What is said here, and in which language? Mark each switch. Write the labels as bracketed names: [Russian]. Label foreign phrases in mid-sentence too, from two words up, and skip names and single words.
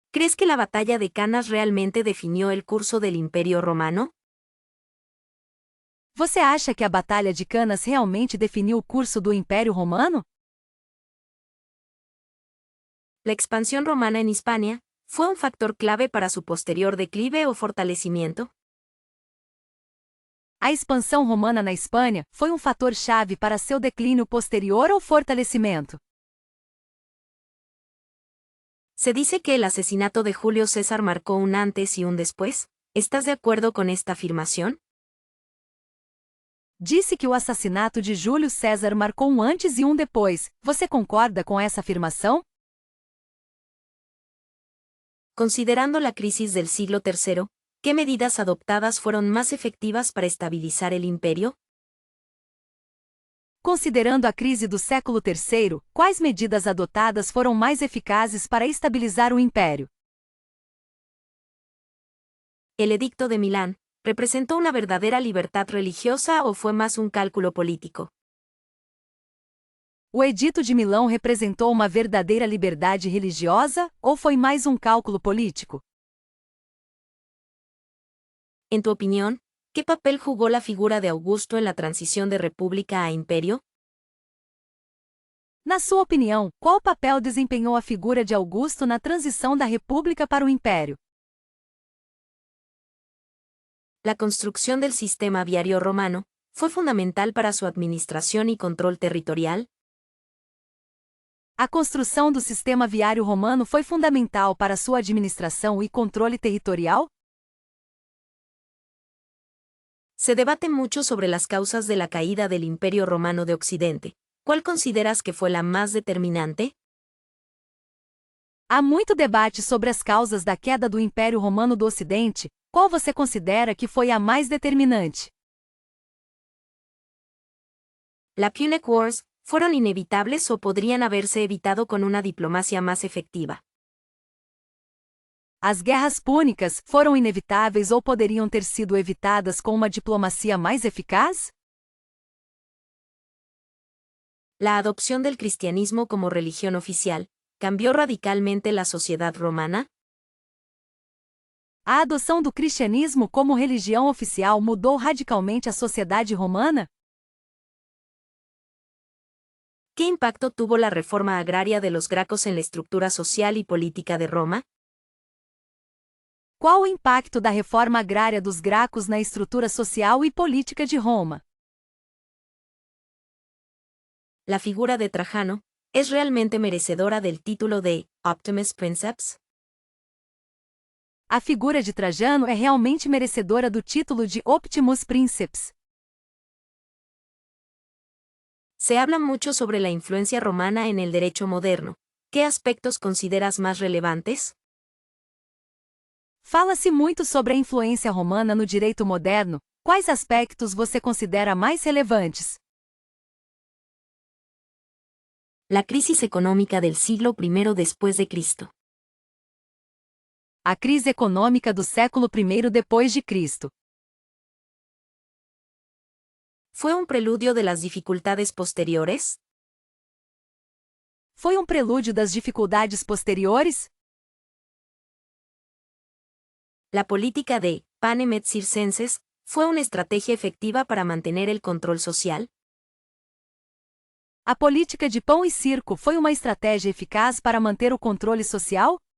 [Spanish] ¿Crees que la batalla de Canas realmente definió el curso del Imperio Romano? [Portuguese] Você acha que a Batalha de Canas realmente definiu o curso do Império Romano? [Spanish] La expansión romana en Hispania fue un factor clave para su posterior declive o fortalecimiento. [Portuguese] A expansão romana na Espanha foi um fator-chave para seu declínio posterior ou fortalecimento. [Spanish] Se dice que el asesinato de Julio César marcó un antes y un después. ¿Estás de acuerdo con esta afirmación? [Portuguese] Disse que o assassinato de Júlio César marcou um antes e um depois. Você concorda com essa afirmação? [Spanish] Considerando la crisis del siglo III, ¿qué medidas adoptadas fueron más efectivas para estabilizar el imperio? [Portuguese] Considerando a crise do século III, quais medidas adotadas foram mais eficazes para estabilizar o império? [Spanish] ¿El Edicto de Milán representó una verdadera libertad religiosa o fue más un cálculo político? [Portuguese] O Edito de Milão representou uma verdadeira liberdade religiosa ou foi mais um cálculo político? [Spanish] En tu opinión, ¿qué papel jugó la figura de Augusto en la transición de república a imperio? [Portuguese] Na sua opinião, qual papel desempenhou a figura de Augusto na transição da República para o Império? [Spanish] La construcción del sistema viario romano fue fundamental para su administración y control territorial. [Portuguese] A construção do sistema viário romano foi fundamental para sua administração e controle territorial? [Spanish] Se debate mucho sobre las causas de la caída del Imperio Romano de Occidente. ¿Cuál consideras que fue la más determinante? [Portuguese] Há muito debate sobre as causas da queda do Império Romano do Ocidente. Qual você considera que foi a mais determinante? [Spanish] ¿La [English] Punic Wars [Spanish] fueron inevitables o podrían haberse evitado con una diplomacia más efectiva? [Portuguese] As guerras púnicas foram inevitáveis ou poderiam ter sido evitadas com uma diplomacia mais eficaz? [Spanish] La adopción del cristianismo como religión oficial cambió radicalmente la sociedad romana. [Portuguese] A adoção do cristianismo como religião oficial mudou radicalmente a sociedade romana? [Spanish] ¿Qué impacto tuvo la reforma agraria de los Gracos en la estructura social y política de Roma? [Portuguese] Qual o impacto da reforma agrária dos Gracos na estrutura social e política de Roma? [Spanish] ¿La figura de Trajano es realmente merecedora del título de [Latin] Optimus Princeps? [Portuguese] A figura de Trajano é realmente merecedora do título de [Latin] Optimus Princeps. [Spanish] Se habla mucho sobre la influencia romana en el derecho moderno. ¿Qué aspectos consideras más relevantes? [Portuguese] Fala-se muito sobre a influência romana no direito moderno. Quais aspectos você considera mais relevantes? [Spanish] La crisis económica del siglo I después de Cristo. [Portuguese] A crise econômica do século I depois de Cristo. [Spanish] ¿Fue un preludio de las dificultades posteriores? [Portuguese] Foi um prelúdio das dificuldades posteriores? [Spanish] La política de [Latin] panem et circenses [Spanish] fue una estrategia efectiva para mantener el control social. [Portuguese] A política de pão e circo foi uma estratégia eficaz para manter o controle social?